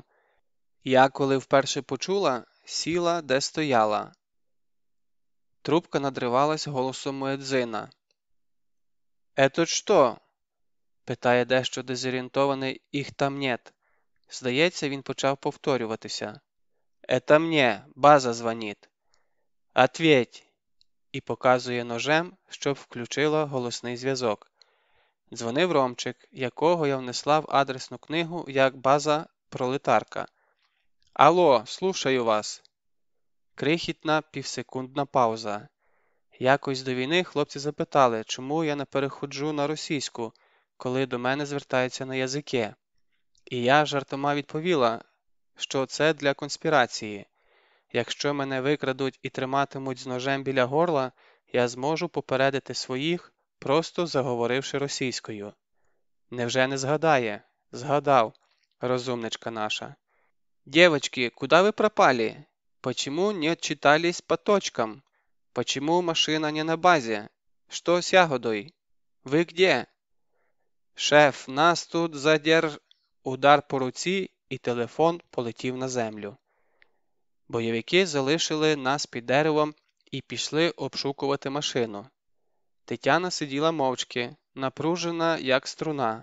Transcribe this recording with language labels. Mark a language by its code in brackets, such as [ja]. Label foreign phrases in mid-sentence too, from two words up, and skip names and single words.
[uk] Я, коли вперше почула, сіла, де стояла. Трубка надривалась голосом муедзина. [ru] «Ето що?» [uk] – питає дещо дезорієнтований «Їх там нет». Здається, він почав повторюватися. [ru] «Это мне, база звонит». «Ответь!» [uk] і показує ножем, щоб включила голосний зв'язок. Дзвонив Ромчик, якого я внесла в адресну книгу як база-пролетарка. [ru] «Алло, слушаю вас!» [uk] Крихітна півсекундна пауза. Якось до війни хлопці запитали, чому я не переходжу на російську, коли до мене звертаються на язики. І я жартома відповіла, що це для конспірації. Якщо мене викрадуть і триматимуть з ножем біля горла, я зможу попередити своїх, просто заговоривши російською. Невже не згадає? Згадав, розумничка наша. [ru] «Девочки, куда вы пропали? Почему не отчитались по точкам? Почему машина не на базе? Что с ягодой? Вы где?» «Шеф, нас тут задерж...» [uk] Удар по руці, і телефон полетів на землю. Бойовики залишили нас під деревом і пішли обшукувати машину. Тетяна сиділа мовчки, напружена, як струна.